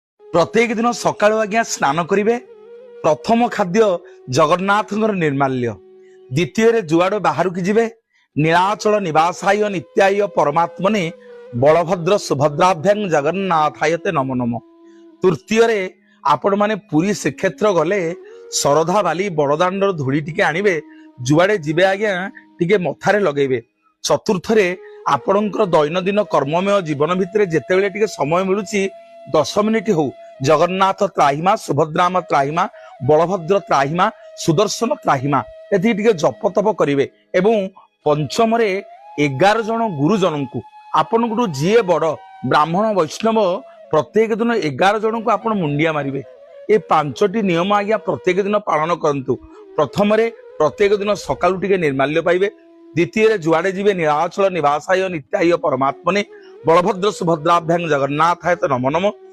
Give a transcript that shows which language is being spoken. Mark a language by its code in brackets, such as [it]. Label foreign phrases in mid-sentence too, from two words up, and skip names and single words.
[or] ପ୍ରତ୍ୟେକ ଦିନ ସକାଳୁ ଆଜ୍ଞା ସ୍ନାନ କରିବେ। ପ୍ରଥମ ଖାଦ୍ୟ ଜଗନ୍ନାଥଙ୍କର ନିର୍ମାଲ୍ୟ। ଦ୍ୱିତୀୟ ଯୁଆଡ଼ ବାହାର କି ଯିବେ [sa] नीलाचल निवासाय नित्याय परमात्मने बलभद्र सुभद्राभ्यां जगन्नाथाय ते नमो नमः। [or] ତୃତୀୟ ଆପଣ ମାନେ ପୁରୀ ଶ୍ରୀକ୍ଷେତ୍ର ଗଲେ ଶରଧା ବାଲି ବଡ଼ଦାଣ୍ଡର ଧୂଳି ଟିକେ ଆଣିବେ ଯୁଆଡ଼େ ଯିବେ ଆଜ୍ଞା ଟିକେ ମଥାରେ ଲଗେଇବେ। ଚତୁର୍ଥ ଆପଣଙ୍କର ଦୈନନ୍ଦିନ କର୍ମମୟ ଜୀବନ ଭିତର ଯେତେବେଳେ ଟିକେ ସମୟ ମିଳୁଛି 10 ମିନିଟ ହେଉ [sa] जगन्नाथ त्राहिमा सुभद्राम त्राहिमा बलभद्र त्राहिमा सुदर्शन त्राहिमा [or] ଏଥି ଟିକେ ଜପ ତପ କରିବେ। ଏବଂ ପଞ୍ଚମ 11 ଜଣ ଗୁରୁଜନ କୁ ଆପଣ ଜୀଏ ବଡ଼ ବ୍ରାହ୍ମଣ ବୈଷ୍ଣବ ପ୍ରତ୍ୟେକ ଦିନ 11 ଜଣ କୁ ଆପଣ ମୁଣ୍ଡିଆ ମାରିବେ। ଏ 5ଟି ନିୟମ ଆଜ୍ଞା ପ୍ରତ୍ୟେକ ଦିନ ପାଳନ କରନ୍ତୁ। ପ୍ରଥମ ପ୍ରତ୍ୟେକ ଦିନ ସକାଳୁ ଟିକେ ନିର୍ମାଲ୍ୟ ପାଇବେ। ଦ୍ୱିତୀୟ ଯୁଆଡ଼େ ଯିବେ [sa] नीलाचल निवासाय नित्याय परमात्मने बलभद्र सुभद्राभ्यां जगन्नाथाय ते नमो नमः।